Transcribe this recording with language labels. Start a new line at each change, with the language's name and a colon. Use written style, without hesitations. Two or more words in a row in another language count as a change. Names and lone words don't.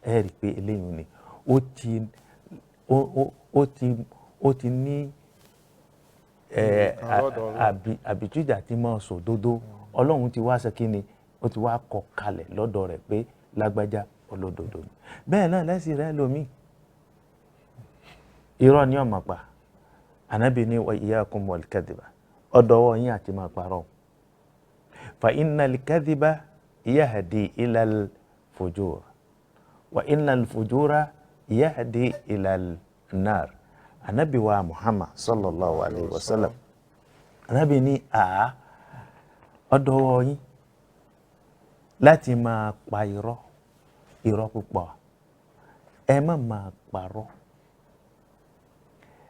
Yoruba: Ẹ rí i pé eléyìí ni ó ti ní àbítújà tí máa sọ òdodo. Ọlọ́run ti wá ṣe kí ni, ó ti wá kọ kalẹ̀ lọ́dọ̀ rẹ̀ pé lágbájá olódodo ni. Bẹ́ẹ̀ náà lẹ́sìn rẹ̀ lómi irọ́ ni ó máa pa. Ànábì ní wa
Arabic: إياكم والكذب,
Yoruba: ọ̀dọ̀wọ́ yín àti máa parọ́.
Arabic: فإن الكذب يهدي إلى الفجور وإن الفجور يهدي إلى النار.
Yoruba: Ànábì wa Muhammad
Arabic: صلى الله عليه وسلم,
Yoruba: ànábì ní ọ̀dọ̀wọ́ yín láti máa pa irọ́ púpọ̀. Ẹ má máa parọ́.